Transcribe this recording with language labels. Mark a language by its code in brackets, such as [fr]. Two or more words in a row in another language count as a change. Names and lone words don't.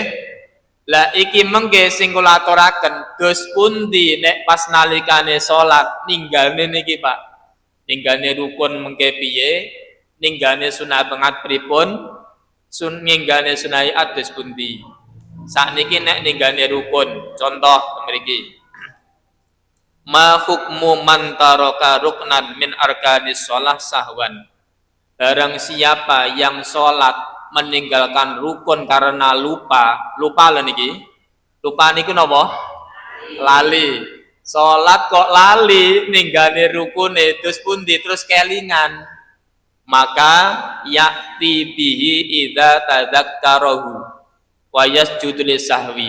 [jv] Lah iki mengke sing kula aturaken dos pundi nek pas nalikane salat ninggalne niki Pak. Ninggalne rukun mengke piye? Ninggalne sunah banget pripun? Ninggalne sunah dos pundi? Sakniki nek ninggalne rukun, contoh mriki. [ar] ما حكم من ترك ركنا من أركان الصلاة سهوا. [id] Barang siapa yang sholat meninggalkan rukun karena lupa [jv] lho niki. Lupa niku napa? Lali. Sholat kok lali ninggane rukune terus pundi terus kelingan. [ar] فيأتي به إذا تذكره ويسجد للسهو.